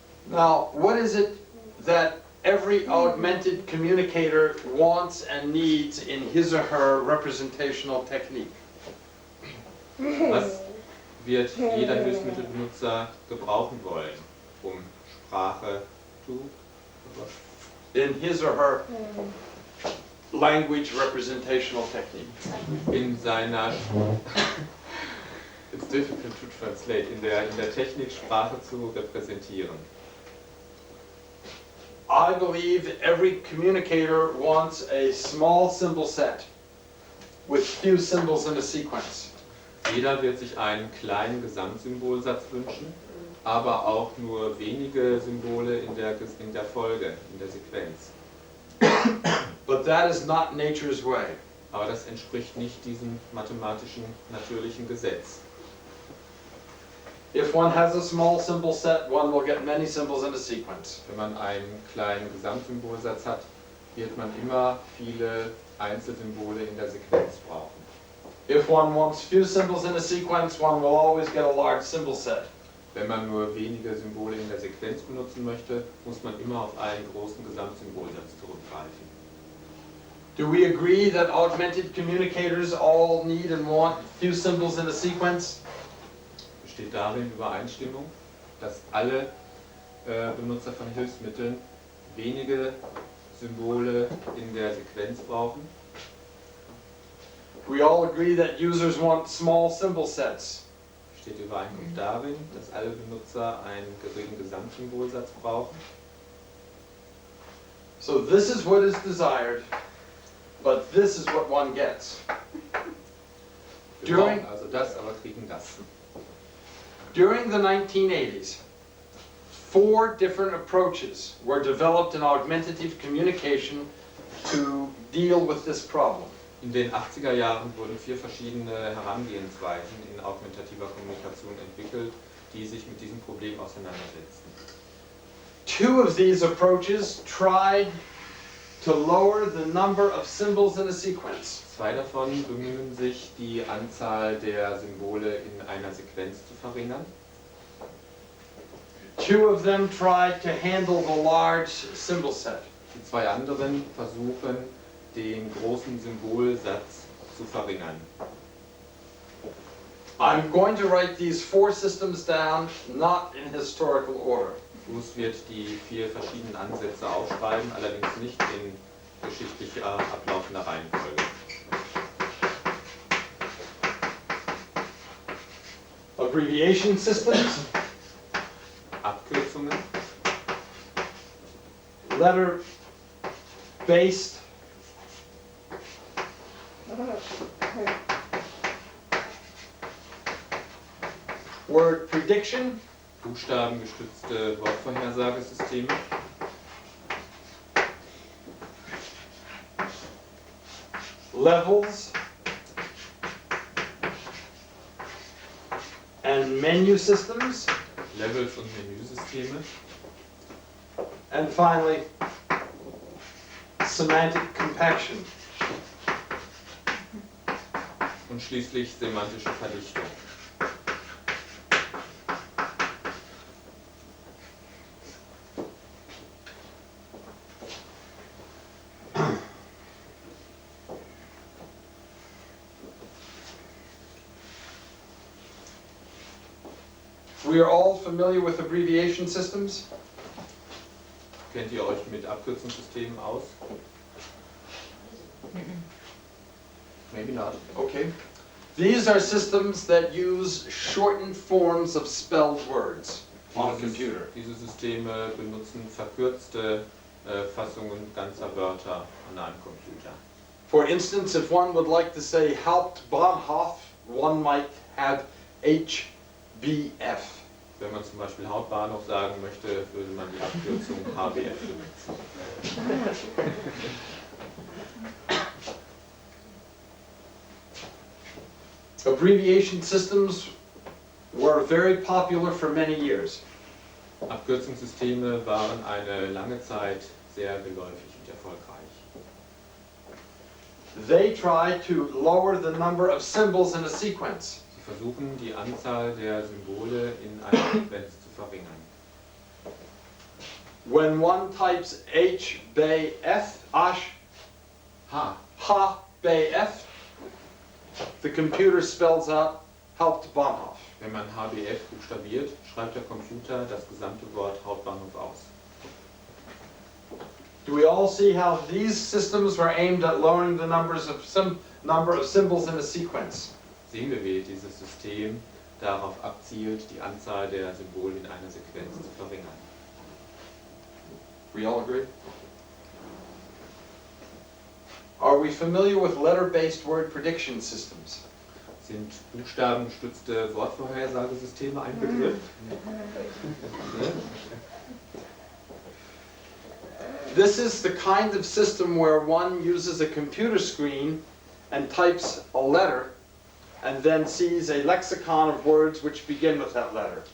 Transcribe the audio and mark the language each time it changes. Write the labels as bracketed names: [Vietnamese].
[English] Now, what is it that every augmented communicator wants and needs in his or her representational technique? [German] Was wird jeder Hilfsmittelbenutzer gebrauchen wollen, um Sprache zu [English] In his or her language representational technique. [German] in seiner [English] It's difficult to translate, [German] in der Technik Sprache zu repräsentieren. [English] I believe every communicator wants a small symbol set with few symbols in a sequence. [German] Jeder wird sich einen kleinen Gesamtsymbolsatz wünschen, aber auch nur wenige Symbole in der Folge, in der Sequenz. [English] But that is not nature's way. [German] Aber das entspricht nicht diesem mathematischen, natürlichen Gesetz. [English] If one has a small symbol set, one will get many symbols in a sequence. [German] Wenn man einen kleinen Gesamtsymbolsatz hat, wird man immer viele Einzelsymbole in der Sequenz brauchen. [English] If one wants few symbols in a sequence, one will always get a large symbol set. [German] Wenn man nur wenige Symbole in der Sequenz benutzen möchte, muss man immer auf einen großen Gesamtsymbolsatz zurückgreifen. [English] Do we agree that augmented communicators all need and want few symbols in a sequence? [German] Besteht darin Übereinstimmung, dass alle Benutzer von Hilfsmitteln wenige Symbole in der Sequenz brauchen? [English] We all agree that users want small symbol sets. [German] Besteht Übereinkunft darin, dass alle Benutzer einen geringen Gesamtsymbolsatz brauchen? [English] So this is what is desired, but this is what one gets. [German] Wir brauchen also das, aber kriegen das. [English] During the 1980s, 4 different approaches were developed in augmentative communication to deal with this problem. [German] In den 80er Jahren wurden 4 verschiedene Herangehensweisen in augmentativer Kommunikation entwickelt, die sich mit diesem Problem auseinandersetzten. [English] 2 of these approaches tried to lower the number of symbols in a sequence. [German] 2 davon bemühen sich, die Anzahl der Symbole in einer Sequenz zu verringern. [English] 2 of them tried to handle the large symbol set. [German] Die 2 anderen versuchen, den großen Symbolsatz zu verringern. [English] I'm going to write these 4 systems down, not in historical order. [German] Bruce wird die 4 verschiedenen Ansätze aufschreiben, allerdings nicht in geschichtlich ablaufender Reihenfolge. [English] Abbreviation systems, [German] Abkürzungen, [English] letter-based, word prediction, [German] buchstabengestützte Wortvorhersagesysteme, [English] levels, and menu systems, [German] Levels und Menüsysteme [English] and finally, semantic compaction. [German] und schließlich semantische Verdichtung. [English] We are all familiar with abbreviation systems. [German] Kennt ihr euch mit Abkürzungssystemen aus? [English] Maybe not. Okay. These are systems that use shortened forms of spelled words on a computer. [German] Diese Systeme benutzen verkürzte Fassungen ganzer Wörter an einem Computer. [English] For instance, if one would like to say Hauptbahnhof, one might have HBF. [German] Wenn man zum Beispiel Hauptbahnhof sagen möchte, würde man die Abkürzung HBF benutzen. [English] Abbreviation systems were very popular for many years. [German] Abkürzungssysteme waren eine lange Zeit sehr geläufig und erfolgreich. [English] They try to lower the number of symbols in a sequence. [German] Sie versuchen, die Anzahl der Symbole in einer Sequenz zu verringern. [English] When one types H, B, F, Ash, Ha, B, F, the computer spells out Hauptbahnhof. [German] Wenn man HBF buchstabiert, schreibt der Computer das gesamte Wort Hauptbahnhof aus. [English] Do we all see how these systems were aimed at lowering the number of symbols in a sequence? [German] Sehen wir, wie dieses System darauf abzielt, die Anzahl der Symbole in einer Sequenz zu verringern. [English] We all agree? Are we familiar with letter-based word prediction systems? [German] Sind buchstabengestützte Wortvorhersagesysteme ein Begriff? [English] This is the kind of system where one uses a computer screen and types a letter and then sees a lexicon of words which begin with that letter.